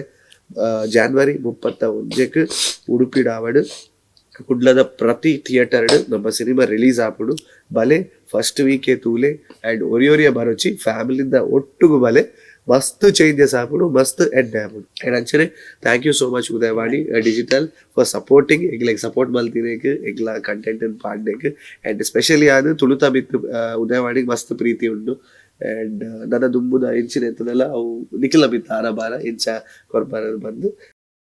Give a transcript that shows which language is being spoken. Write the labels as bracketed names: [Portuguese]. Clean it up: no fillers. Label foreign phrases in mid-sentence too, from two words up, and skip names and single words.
[Tulu] ಜಾನ್ವರಿ 31 ಉಡುಪಿಡಾವಡು ಕುಡ್ಲದ ಪ್ರತಿ ಥಿಯೇಟರ್ ನಮ್ಮ ಸಿನಿಮಾ ರಿಲೀಸ್ ಆಪುಡು ಬಲೆ [English] first week [Tulu] ತೂಲೆ ಅಂಡ್ ಒರಿಯೊರಿಯ ಬರೋಚಿ ಫ್ಯಾಮಿಲಿಂದ ಒಟ್ಟುಗು ಬಲೆ ಮಸ್ತ್ ಚೇಂಜಸ್ ಆಪುಡು ಮಸ್ತ್ ಎಂಡ್ ಆಪುಡು. ಅಂಡ್ ಅಂಚನೆ [English] thank you so much Udayavani Digital for supporting [Tulu] ಎಂಗ್ಲೆಗ್ ಸಪೋರ್ಟ್ ಮಲ್ತಿನೇಕ್ ಎಂಗ್ಲ ಕಂಟೆಂಟ್ ಪಾಡ್ನೇಕ್ [English] and specially [Tulu] ಅದು ತುಳುತ ಬಿತ್ತು ಉದಯವಾಣಿಗೆ ಮಸ್ತ್ ಪ್ರೀತಿ ಉಂಡು. ಅಂಡ್ ನನ್ನ ದುಂಬುದ ಇಂಚಿನ ಎತ್ತದೆಲ್ಲ ಅವು ನಿಖಿಲ ಬಿತ್ತು ಆರ ಬಾರ ಇಂಚ ಕೊರ್ಬಾರ ಬಂದು